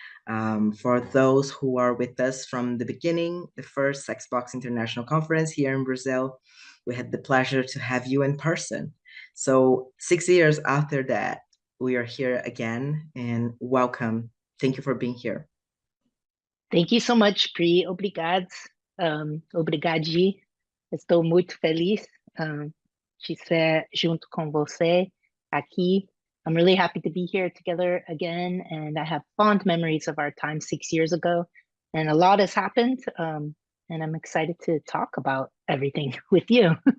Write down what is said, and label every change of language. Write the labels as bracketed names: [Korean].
[English] For those who are with us from the beginning, the first SSEX BBOX International Conference here in Brazil, we had the pleasure to have you in person. So 6 years after that, we are here again, and welcome. Thank you for being here. Thank you so much, Pri. [Portuguese] Obrigado. Obrigadi. Estou muito feliz de ser junto com você aqui. [English] I'm really happy to be here together again, and I have fond memories of our time 6 years ago, and a lot has happened, and I'm excited to talk about everything with you.